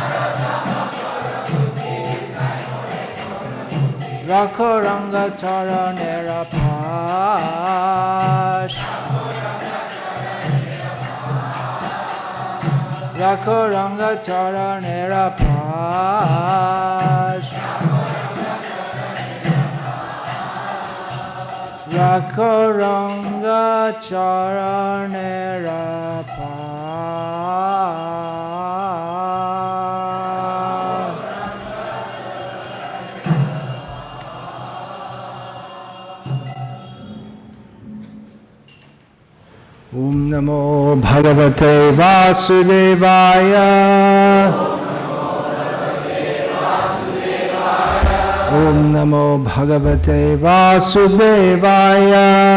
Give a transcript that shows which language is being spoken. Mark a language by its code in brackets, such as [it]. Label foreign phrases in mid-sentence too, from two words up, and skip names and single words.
[bn] রাখো রাঙা চরণের পাশ রাখো রাঙা চরণের পাশ রাখো রাঙা চরণের Pash Rakho Ranga Charanera [sa] Pash ॐ नमो भगवते वासुदेवाय ॐ नमो भगवते वासुदेवाय